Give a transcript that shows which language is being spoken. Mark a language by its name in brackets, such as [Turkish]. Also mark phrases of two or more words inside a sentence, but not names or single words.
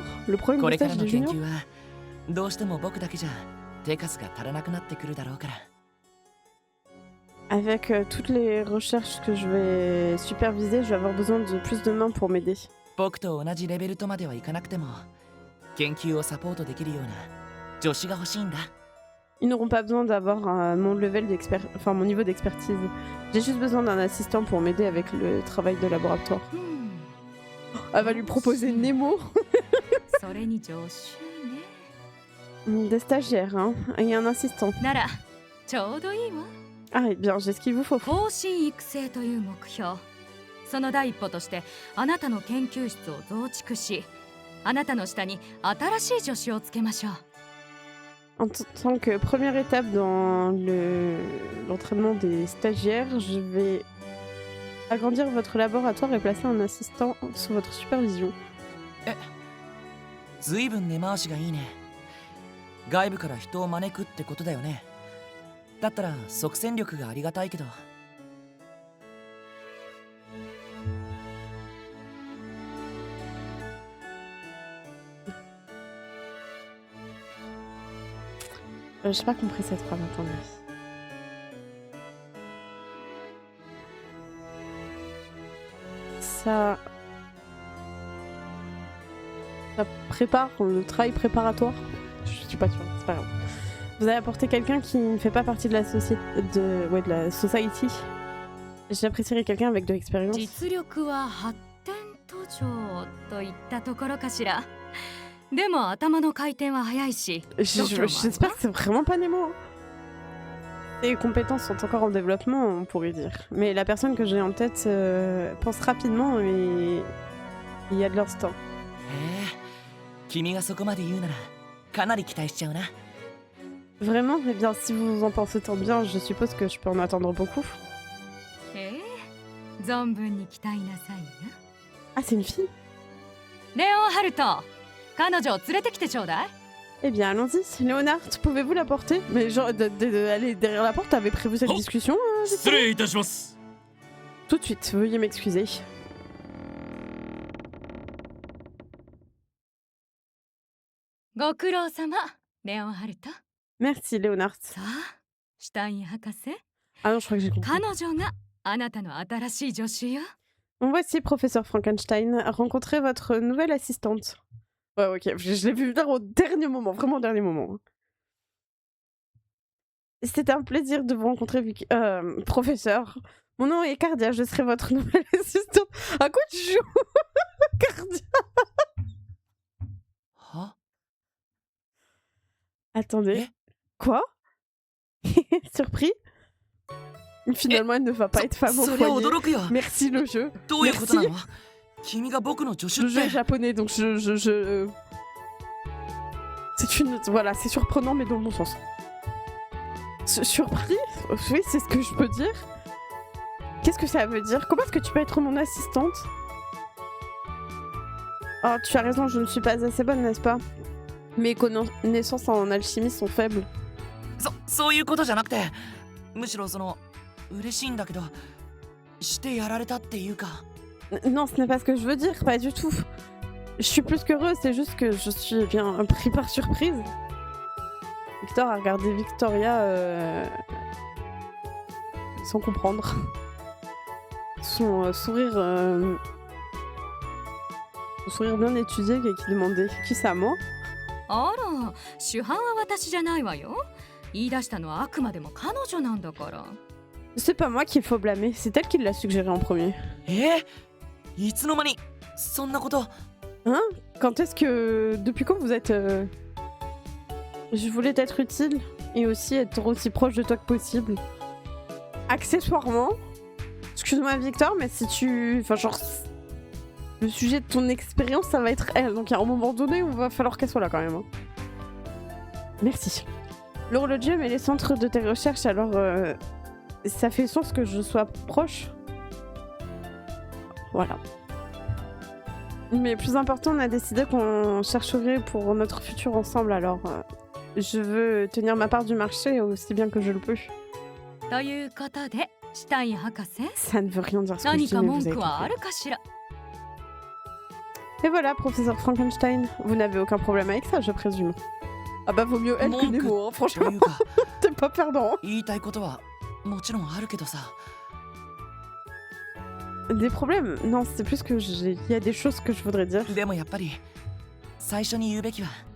[French] Le premier stage des juniors? Avec toutes les recherches que je vais superviser, je vais avoir besoin de plus de mains pour m'aider. [Japanese] 助手が欲しいんだ。 [French] Ils n'auront pas besoin d'avoir mon enfin mon niveau d'expertise. J'ai juste besoin d'un assistant pour m'aider avec le travail de laboratoire. Elle va lui proposer Nemo. [Japanese] それに助手ね。 [French] Des stagiaires, hein, et un assistant. [Japanese] ならちょうどいいわ。 [French] Ah, eh bien, j'ai ce qu'il vous faut. [Japanese] 後進育成という目標。その第一歩としてあなたの研究室を増築し、あなたの下に新しい助手をつけましょう。 [French] En tant que première étape dans l'entraînement des stagiaires, je vais agrandir votre laboratoire et placer un assistant sous votre supervision. [Japanese] ずいぶん根回しがいいね。外部から人を招くってことだよね。だったら即戦力がありがたいけど。 [French] J'ai pas compris cette phrase, attendez. Ça prépare le travail préparatoire. Je suis pas sûre, c'est pas grave. Vous avez apporté quelqu'un qui ne fait pas partie de la société, de la society. J'apprécierais quelqu'un avec de l'expérience. [Japanese] 実力は発展途上といったところかしら。でも頭の回転は早いし。 [French] J'espère que c'est vraiment pas Nemo. Hein. Les compétences sont encore en développement, on pourrait dire. Mais la personne que j'ai en tête pense rapidement et il y a de l'instinct. [Japanese] へえ、君がそこまで言うならかなり期待しちゃうな。 [French] Vraiment? Eh bien, si vous en pensez tant bien, je suppose que je peux en attendre beaucoup. [Japanese] 存分に期待なさいな。 [French] Ah, c'est une fille? [Japanese] レオンハルト、彼女を連れてきてちょうだい。 [French] Eh bien, allons-y. Léonard, pouvez-vous la porter? Mais genre, aller derrière la porte, t'avais prévu cette discussion? [Japanese] 失礼いたします。 [French] Tout de suite, veuillez m'excuser. [Japanese] ご苦労様、レオンハルト。 [French] Merci, Léonard. [Japanese] さあ、シュタイン博士。 [French] Ah non, je crois que j'ai compris. [Japanese] 彼女があなたの新しい助手よ。 [French] Bon, voici, professeur Frankenstein. Rencontrez votre nouvelle assistante. Ouais, ok, je l'ai vu venir au dernier moment, vraiment au dernier moment. C'était un plaisir de vous rencontrer, professeur. Mon nom est Cardia, je serai votre nouvelle assistante. À quoi tu joues? Cardia. [Japanese] は？ [French] Attendez. Quoi? Surpris? Finalement, elle ne va pas être femme au [Japanese] それは [French] foyer. [Japanese] 驚くよ。 [French] Merci le jeu. [Japanese] どういうことなの？君が僕の助手 [French] Le jeu [Japanese] っ [French] est [Japanese] て。 [French] japonais, donc C'est une... Voilà, c'est surprenant, mais dans le bon sens. Surpris? Oui, c'est ce que je peux dire. Qu'est-ce que ça veut dire? Comment est-ce que tu peux être mon assistante? Oh, tu as raison, je ne suis pas assez bonne, n'est-ce pas? Mes connaissances en alchimie sont faibles. [Japanese] そういうことじゃなくて、むしろ嬉しいんだけど、してやられたっていうか。 [French] Non, ce n'est pas ce que je veux dire, pas du tout. Je suis plus qu'heureuse, c'est juste que je suis bien pris par surprise. Victor a regardé Victoria sans comprendre. Son sourire bien étudié qui demandait qui ça, moi? [Japanese] あら、主犯は私じゃないわよ。言い出したのはあくまでも彼女なんだから。 [French] C'est pas moi qu'il faut blâmer, c'est elle qui l'a suggéré en premier. [Japanese] いつの間にそんなこと。 [French] Hein? Quand est-ce que... Depuis quand vous êtes... Je voulais être utile et aussi être aussi proche de toi que possible. Accessoirement, excuse-moi Victor, mais si tu... Enfin genre... Le sujet de ton expérience, ça va être elle. Donc à un moment donné, il va falloir qu'elle soit là quand même. Hein. Merci. L'horlogium et les centres de tes recherches, alors... ça fait sens que je sois proche. Voilà. Mais plus important, on a décidé qu'on chercherait pour notre futur ensemble, alors je veux tenir ma part du marché aussi bien que je le peux. [Japanese] ということで、シュタイン博士、 [French] Ça ne veut rien dire ce que je [Japanese] 何 [French] dis, [Japanese] か [French] mais [Japanese] 文 [French] vous avez [Japanese] 句はあ [French] compris. [Japanese] るかしら。 [French] Et voilà, professeur Frankenstein, vous n'avez aucun problème avec ça, je présume. Ah bah vaut mieux elle que Nemo, hein, [Japanese] と [French] franchement, [Japanese] いうか、 [French] t'es pas perdant. [Japanese] 言いたいことはもちろんあるけどさ。 [French] Des problèmes? Non, c'est plus que il y a des choses que je voudrais dire.